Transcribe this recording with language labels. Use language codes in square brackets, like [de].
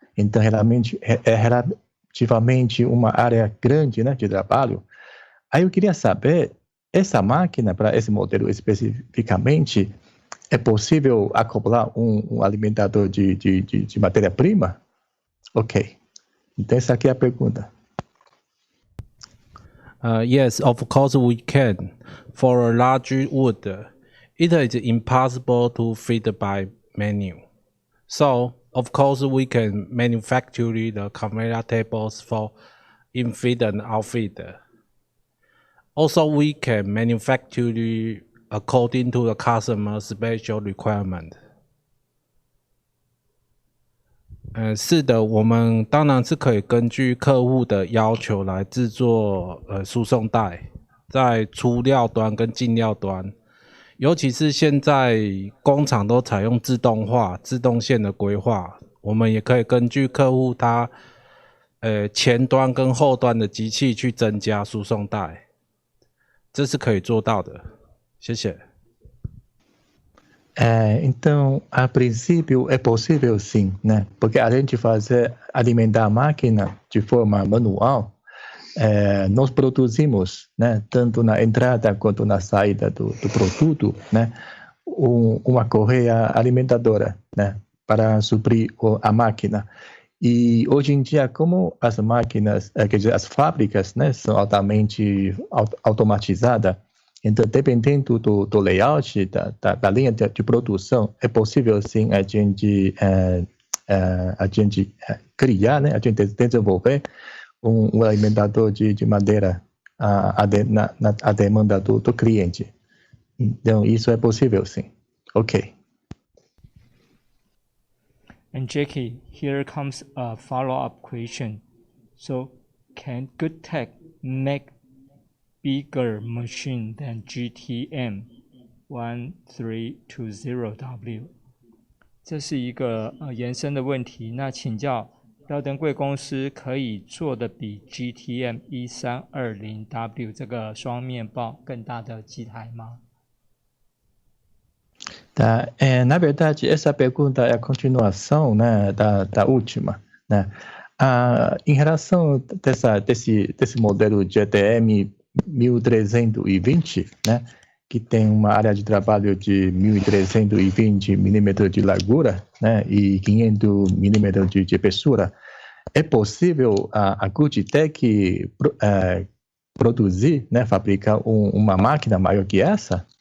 [pt] Então, realmente, é relativamente uma área grande, né, de trabalho. Aí eu queria saber, essa máquina, para esse modelo especificamente, é possível acoplar um alimentador de matéria-prima? Ok. Então, essa aqui é a pergunta. [en] Yes, of course we can. For a large wood, it is impossible to feed by manual. So, of course, we can manufacture the conveyor tables for in-feed and out-feed. Also, we can manufacture according to the customer's special requirement. [zh] 是的，我们当然是可以根据客户的要求来制作输送带，在出料端跟进料端。尤其是现在工厂都采用自动化、自动线的规划，我们也可以根据客户他前端跟后端的机器去增加输送带，这是可以做到的。谢谢。 [pt] Então, a princípio é possível sim, né? Porque além de alimentar a máquina de forma manual, nós produzimos, né, tanto na entrada quanto na saída do produto, né, uma correia alimentadora, né, para suprir a máquina. E hoje em dia, como as máquinas, quer dizer, as fábricas, né, são altamente automatizadas, então, dependendo do layout da linha de produção, é possível sim a gente criar, né, a gente desenvolver um alimentador de madeira à demanda do cliente. Então, isso é possível, sim. Ok. [en] And Jackie, here comes a follow-up question. So, can Good Tech make bigger machine than GTM 1320W? [zh] 这是一个延伸的问题。那请教耀登贵公司可以做的比 GTM 1320W 这个双面报更大的机台吗？ [pt] Tá, na verdade, essa pergunta é a continuação, né, da última, né? Em relação desse modelo GTM 1320, né, que tem uma área de trabalho de 1.320 milímetros de largura, né, e 500 milímetros de espessura, é possível a Goodtech produzir, né, fabricar uma máquina maior que essa?